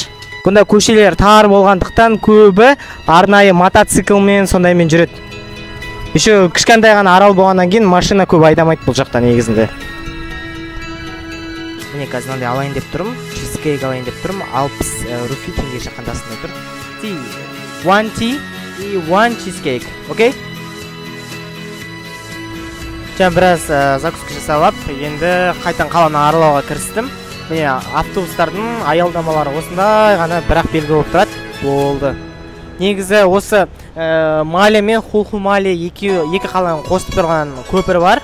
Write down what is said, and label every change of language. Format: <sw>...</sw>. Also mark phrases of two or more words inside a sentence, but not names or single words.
<kk>Бұнда көшелер тар болғандықтан көбі арнайы мотоциклмен сондаймен жүреді. Еще кішкентай ғана арал болғаннан кейін машина көп айдамайды бұл жақта негізінде. Міне қазір мынандай алайын деп тұрмын. Чизкейк алайын деп тұрмын. 60 руфи теңге шаққандасында тұр.</kk> <en>One tea и one cheesecake.</en> <kk>Окей? Жаңа біраз закуска жасалып, енді қайтан қаланы аралауға кірістім. Міне автобустардың аялдамалары осындай ғана бірақ белгі болып тұрады. Болды. Негізі осы Мале мен Хулху-Мале екі қаланы қосып тұрған көпір бар.</kk>